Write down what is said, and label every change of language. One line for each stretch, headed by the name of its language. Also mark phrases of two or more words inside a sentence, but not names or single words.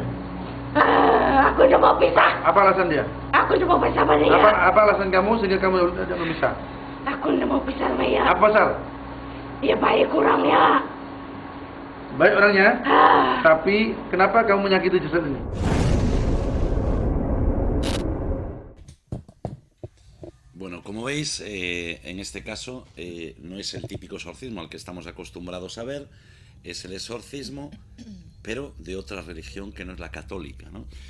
Indonesian: Aku udah mau pisah. Apa alasan dia? Aku udah mau pisah sama dia. Apa alasan kamu sehingga kamu tidak memisah? Aku udah mau pisah sama dia. Apa pasal? Dia baik orangnya. Baik orangnya, tapi kenapa kamu menyakiti jasad ini?
Spanish: Bueno, como veis, en este caso no es el típico exorcismo al que estamos acostumbrados a ver, es el exorcismo, pero de otra religión que no es la católica, ¿no?